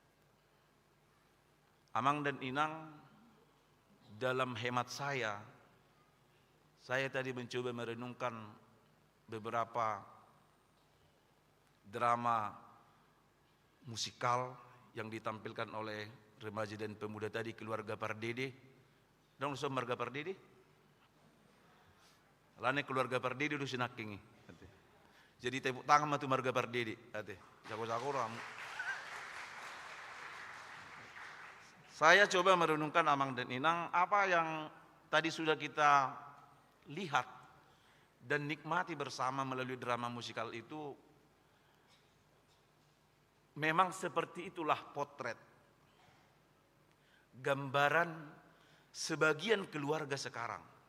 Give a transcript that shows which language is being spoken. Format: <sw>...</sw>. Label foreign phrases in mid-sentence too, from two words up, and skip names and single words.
<id>Amang dan Inang, dalam hemat saya, Saya tadi mencoba merenungkan beberapa drama musikal yang ditampilkan oleh remaja dan pemuda tadi, keluarga Pardede.</id> <bbc>Dong so marga Pardede? Lane keluarga Pardede udah sinakingi.</bbc> <id>Jadi tepuk tangan matu marga Pardede. Jago-jago ram. Saya coba merenungkan Amang dan Inang apa yang tadi sudah kita lihat dan nikmati bersama melalui drama musikal itu. Memang seperti itulah potret, gambaran sebagian keluarga sekarang.</id>